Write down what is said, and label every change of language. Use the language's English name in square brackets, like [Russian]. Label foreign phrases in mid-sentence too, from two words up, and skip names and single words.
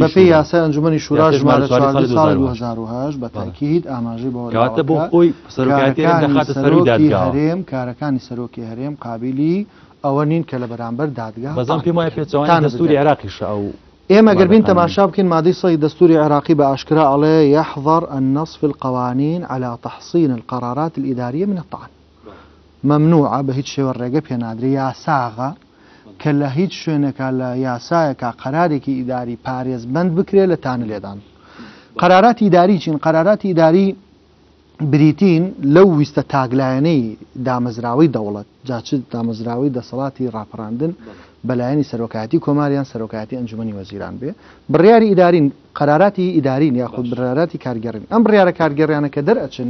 [Central Kurdish] بەپێی یاسای ئەنجومەنی شورا ژمارە 2008 بە تاکید ئاماژەی بۆ کەواتە بۆ خۆی سەرۆکایەتی دەخاتە سەرۆکی دادگا هەرێم کارەکانی سەرۆکی هەرێم قابلی ئەوە نین کە لە بەرامبەر دادگا بەزان پێم وایە پێچەوانی دەستوری عێراقیش ئەو ئێمە گەربین تەماشا بکەین مادەی سەی دەستوری عێراقی بە ئاشکرا ئەڵێ [Arabic] يحظر النص في القوانين على تحصين القرارات الإدارية من الطعن ممنوعة [Central Kurdish] بە هیچ شێوە ڕێگە پێنادرێ یاساغا کە لە هیچ شوێنێکە لە یاسایەکە قەرارێکی ئیداری پارێزبەند بکرێت لە تانە لێدان. قەراراتی ئیداری چین؟ قەراراتی ئیداری بریتین لەو ویستە تاگلایەنەی دامەزراوەی دەوڵەت جاچ دامەزراوەی دەسەڵاتی ڕاپەڕاندن بەلایەنی سەرۆکایەتی کۆماریان سەرۆکایەتی ئەنجومەنی وەزیران بێ بڕیاری ئیدارین قەراراتی ئیدارین یاخود بڕیاراتی کارگەڕین ئەم بڕیارە کارگەڕیانە کە دەرئەچن